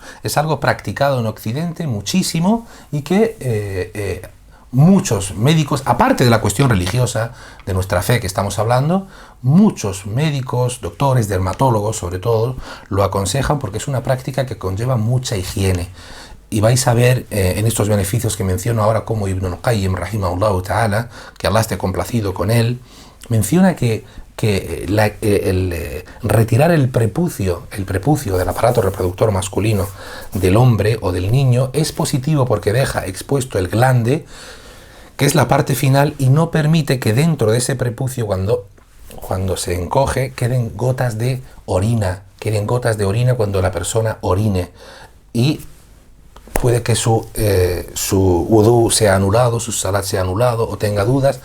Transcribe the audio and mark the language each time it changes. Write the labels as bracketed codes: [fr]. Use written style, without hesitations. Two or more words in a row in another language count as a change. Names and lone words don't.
[es] Es algo practicado en Occidente muchísimo y que muchos médicos, aparte de la cuestión religiosa de nuestra fe que estamos hablando, muchos médicos, doctores, dermatólogos sobre todo, lo aconsejan porque es una práctica que conlleva mucha higiene. y vais a ver en estos beneficios que menciono ahora como Ibn al-Qayyim, [ar] رحمه الله تعالى, [es] que Allah esté complacido con él, menciona que retirar el prepucio del aparato reproductor masculino del hombre o del niño es positivo porque deja expuesto el glande, que es la parte final, y no permite que dentro de ese prepucio, cuando se encoge, queden gotas de orina cuando la persona orine, y puede que su wudú sea anulado, su salat sea anulado o tenga dudas.